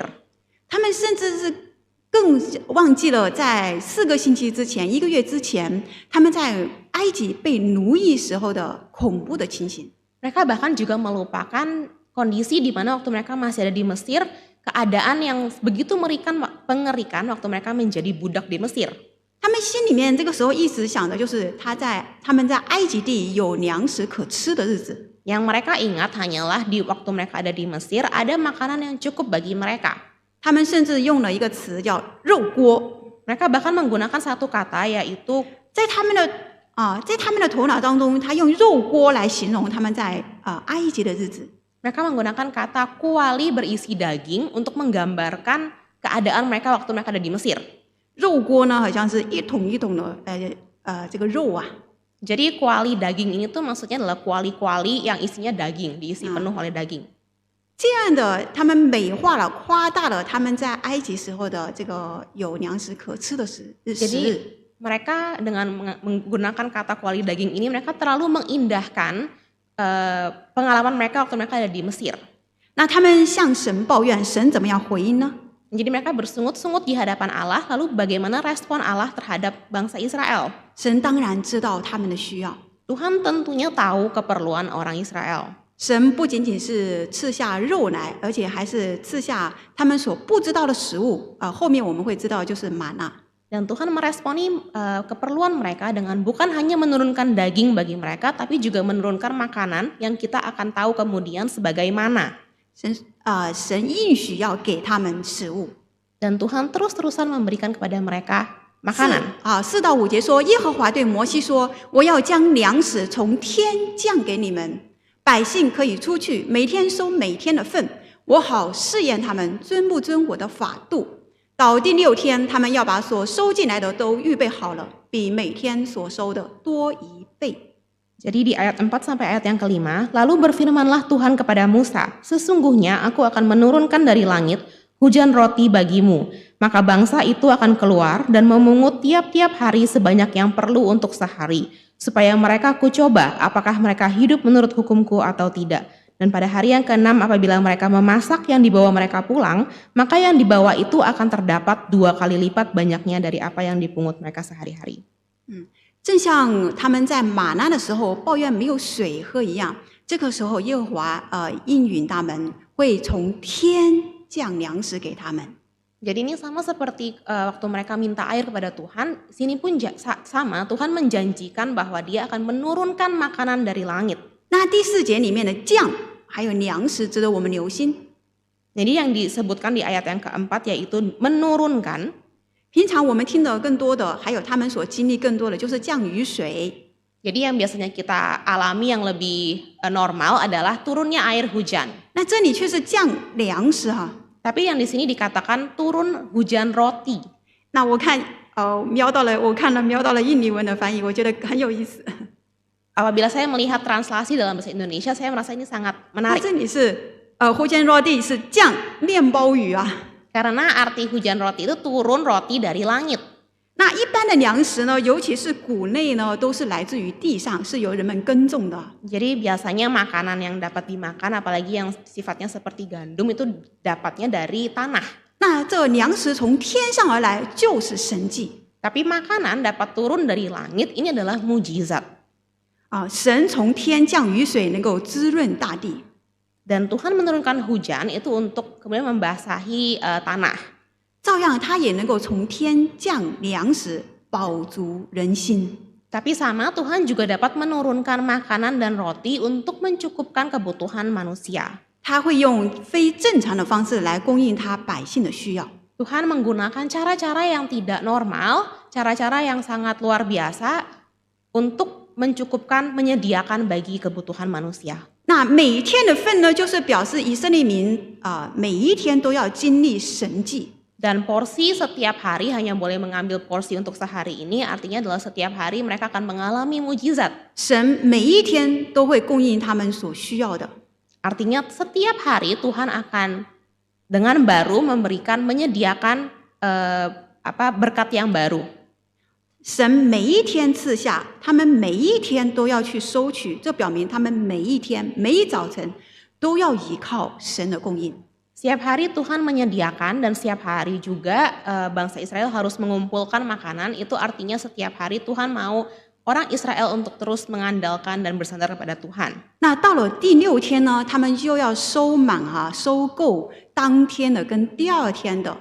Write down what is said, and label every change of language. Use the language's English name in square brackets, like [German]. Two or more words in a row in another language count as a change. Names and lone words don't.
[Chinese] 他们甚至是更忘记了在4个星期之前、1个月之前，他们在埃及被奴役时候的恐怖的情形。 [Indonesian] Mereka bahkan juga melupakan kondisi di mana waktu mereka masih ada di Mesir, keadaan yang begitu mengerikan waktu mereka menjadi budak di Mesir. [Chinese] 他们心里面这个时候一直想的就是他们在埃及地有粮食可吃的日子。 [Indonesian] Yang mereka ingat hanyalah di waktu mereka ada di Mesir ada makanan yang cukup bagi mereka. [Chinese] 他们甚至用了一个词叫肉锅。 [Indonesian] Mereka bahkan menggunakan satu kata yaitu [Chinese] 在他们的头脑当中，他用肉锅来形容他们在埃及的日子。 [Indonesian] mereka menggunakan kata kuali berisi daging untuk menggambarkan keadaan mereka waktu mereka ada di Mesir. [Chinese] 肉锅呢，好像是一桶一桶的这个肉啊。 [Indonesian] Jadi kuali daging ini tuh maksudnya adalah kuali-kuali yang isinya daging, diisi penuh oleh daging. [Chinese] 这样的，他们美化了、夸大了他们在埃及时候的这个有粮食可吃的时日。 [Indonesian] Jadi mereka dengan menggunakan kata kuali daging ini mereka terlalu mengindahkan pengalaman mereka waktu mereka ada di Mesir. [Chinese] 那他们向神抱怨，神怎么样回应呢？ [Indonesian] Jadi mereka bersungut-sungut di hadapan Allah, lalu bagaimana respon Allah terhadap bangsa Israel? [Chinese] 神当然知道他们的需要， [Indonesian] Tuhan tentunya tahu keperluan orang Israel. [Chinese] 神不仅仅是赐下肉来，而且还是赐下他们所不知道的食物。后面我们会知道就是玛纳。 [Indonesian] Dan Tuhan meresponi keperluan mereka dengan bukan hanya menurunkan daging bagi mereka, tapi juga menurunkan makanan yang kita akan tahu kemudian sebagai mana. [Chinese] 神应许要给他们食物。 [Indonesian] Dan Tuhan terus-terusan memberikan kepada mereka makanan. [Chinese] 4 到5节说，耶和华对摩西说：“我要将粮食从天降给你们，百姓可以出去，每天收每天的份，我好试验他们遵不遵我的法度。到第6天，他们要把所收进来的都预备好了，比每天所收的多1倍。” [Indonesian] Jadi di ayat 4 sampai ayat yang kelima, lalu berfirmanlah Tuhan kepada Musa, sesungguhnya aku akan menurunkan dari langit hujan roti bagimu, maka bangsa itu akan keluar dan memungut tiap-tiap hari sebanyak yang perlu untuk sehari, supaya mereka kucoba apakah mereka hidup menurut hukumku atau tidak. Dan pada hari yang ke-6 apabila mereka memasak yang dibawa mereka pulang, maka yang dibawa itu akan terdapat 2 kali lipat banyaknya dari apa yang dipungut mereka sehari-hari. [Chinese] 正像他们在玛拿的时候抱怨没有水喝一样，这个时候耶和华应允他们会从天降粮食给他们。 [Indonesian] Jadi ini sama seperti waktu mereka minta air kepada Tuhan, sini pun sama, Tuhan menjanjikan bahwa Dia akan menurunkan makanan dari langit. [Chinese] 那第4节里面的降还有粮食值得我们留心。 [Indonesian] Jadi yang disebutkan di ayat yang keempat yaitu menurunkan. [Chinese] 平常我们听的更多的，还有他们所经历更多的，就是降雨水。 [Indonesian] Jadi yang biasanya kita alami yang lebih normal adalah turunnya air hujan. [Chinese] 那这里却是降粮食哈。 [Indonesian] Tapi yang di sini dikatakan turun hujan roti. [Chinese] 那我看瞄到了印尼文的翻译，我觉得很有意思。 [Indonesian] Apabila saya melihat translasi dalam bahasa Indonesia, saya merasa ini sangat 那 menarik. [Chinese] 这里是 [Indonesian] hujan roti [Chinese] 是降面包雨啊。 [Indonesian] Karena arti hujan roti itu turun roti dari langit. [Chinese] 那一般的粮食呢，尤其是谷类呢，都是来自于地上，是由人们耕种的。 [Indonesian] Jadi biasanya makanan yang dapat dimakan, apalagi yang sifatnya seperti gandum, itu dapatnya dari tanah. [Chinese] 那这粮食从天上而来，就是神迹。 [Indonesian] Tapi makanan dapat turun dari langit, ini adalah mujizat. [Chinese] 神从天降雨水，能够滋润大地。 [Indonesian] Dan Tuhan menurunkan hujan itu untuk kemudian membasahi tanah. [Chinese] 照样，他也能够从天降粮食，饱足人心。 [Indonesian] Tapi sama Tuhan juga dapat menurunkan makanan dan roti untuk mencukupkan kebutuhan manusia. [Chinese] 他会用非正常的方式来供应他百姓的需要。 [Indonesian] Tuhan menggunakan cara-cara yang tidak normal, cara-cara yang sangat luar biasa untuk mencukupkan, menyediakan bagi kebutuhan manusia. [Chinese] 那每一天的份呢，就是表示以色列民每一天都要经历神迹。 [Indonesian] Dan porsi setiap hari hanya boleh mengambil porsi untuk sehari ini, artinya adalah setiap hari mereka akan mengalami mujizat. [Chinese] 神每一天都会供应他们所需要的。 [Indonesian] Artinya setiap hari Tuhan akan dengan baru memberikan, menyediakan berkat yang baru. [Chinese] 神每一天赐下，他们每一天都要去收取，这表明他们每一天、每一早晨都要依靠神的供应。 [Indonesian] Setiap hari Tuhan menyediakan dan setiap hari juga bangsa Israel harus mengumpulkan makanan. Itu artinya setiap hari Tuhan mau orang Israel untuk terus mengandalkan dan bersandar kepada Tuhan. [Chinese] 那到了第6天呢，他们就要收满收购当天的跟第2天的。